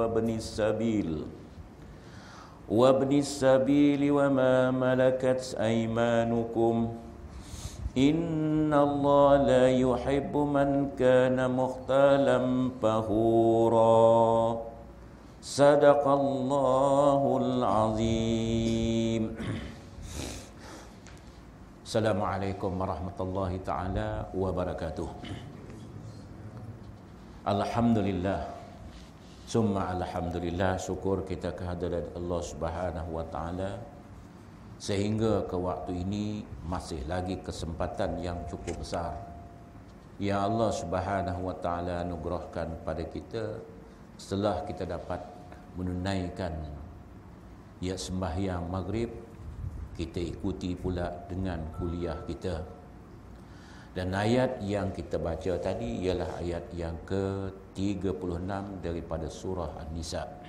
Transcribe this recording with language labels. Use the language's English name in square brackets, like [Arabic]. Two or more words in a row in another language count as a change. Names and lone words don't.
[Arabic] وابن السبيل وما ملكت أيمانكم إن الله لا يحب من كان مختالا فخورا. صدق الله العظيم. السلام عليكم ورحمة الله تعالى وبركاته. الحمد لله، ثم الحمد لله, [Malay] syukur kita kehadirat [Arabic] الله سبحانه وتعالى [Malay] sehingga ke waktu ini masih lagi kesempatan yang cukup besar yang [Arabic] الله سبحانه وتعالى [Malay] anugerahkan pada kita setelah kita dapat menunaikan sembahyang maghrib, kita ikuti pula dengan kuliah kita. Dan ayat yang kita baca tadi ialah ayat yang ke-36 daripada surah An-Nisa.